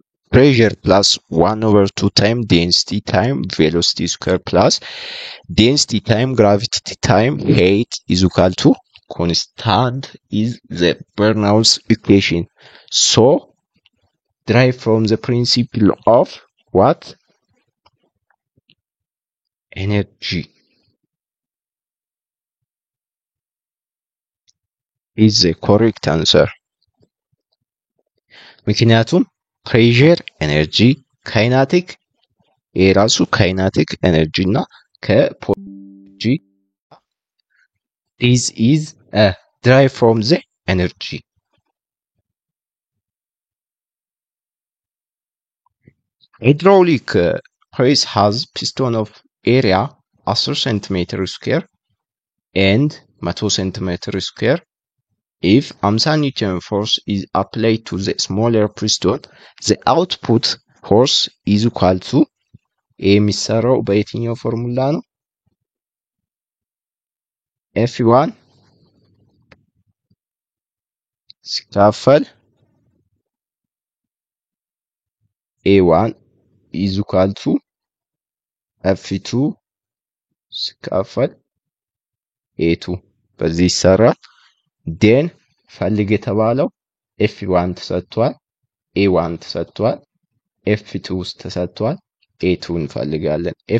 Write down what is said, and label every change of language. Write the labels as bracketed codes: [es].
[en] Pressure plus 1/2 time density time velocity square plus density time gravity time height is equal to constant is the Bernoulli's equation. So derived from the principle of what? Energy is the correct answer. [am] ምክንያቱም ፕሬዠር ኤነርጂ ካይናቲክ የራሱ ካይናቲክ ኤነርጂ እና ከፖጂ [en] this is derived from the energy. Hydraulic press has piston of area 10 cm square and 100 cm square. If 50 Newton force is applied to the smaller piston, the output force is equal to [am] የሚሰራው በየትኛው ፎርሙላ ነው? F1 ሲካፈል A1 [en] is equal to [am] F2 ሲካፈል A2 በዚህ ይሰራል። ዴን ፈልግ የተባለው F1 ተሰጥቷል፣ A1 ተሰጥቷል፣ F2 ውስጥ ተሰጥቷል፣ A2 እንፈልጋለን።